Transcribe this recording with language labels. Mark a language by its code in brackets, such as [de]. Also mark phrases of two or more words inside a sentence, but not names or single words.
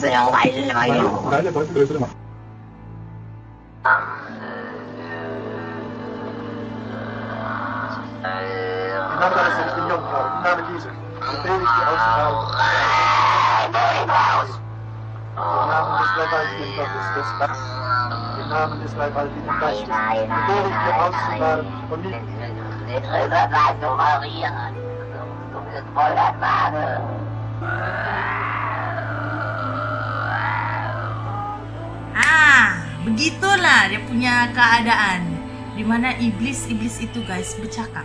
[de] Weil der Teufel größere Macht. Im Namen deines Sohnes, den Jungen, im Namen Jesus, befehle ich dir auszuhauen. Im Namen des dreifaltigen Gottes, des Vaters, im Namen des dreifaltigen Geistes, befehle ich dir auszufahren und nicht. [ms] Begitulah dia punya keadaan di mana iblis-iblis itu, guys, bercakap.